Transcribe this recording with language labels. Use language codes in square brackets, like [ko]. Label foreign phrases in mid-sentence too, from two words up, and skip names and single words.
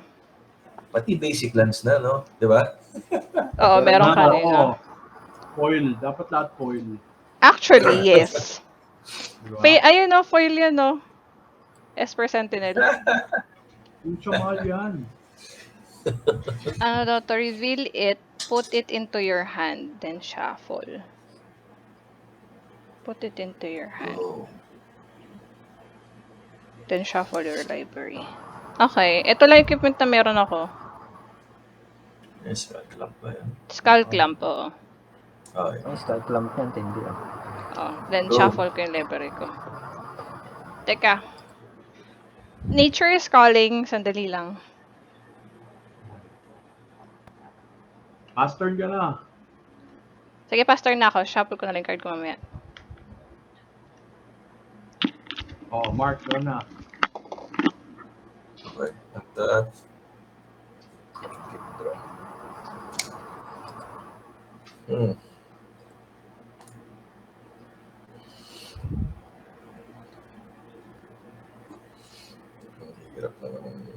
[tl] Pati [en] basic lands [tl] na, no? Di ba? Oo, meron Oo. kanina. Foil. Dapat lahat foil. [en] Actually, yes. [tl] Diba? Ayun o, foil yan o. Esper Sentinel. Pucha, mahal yan. Ano daw, [en] to reveal it, put it into your hand, then shuffle. Put it into your hand. Oh. Then shuffle your library. [tl] Okay, ito lang equipment na meron ako. Yes, club ba yan? Skull Clamp, oo. [en] Okay. [tl] Ang start clamp yan, tindi ah. [en] Then Go. [tl] shuffle ko yung library ko. Teka. [en] Nature is calling. [tl] Sandali lang. [en] Pass turn [tl] ka na. Sige, [en] pass turn [tl] na ako. Shuffle ko na lang yung card ko mamaya. Oh, Mark, go na. [en] Okay. At Hmm. [tl] Ang hirap naman.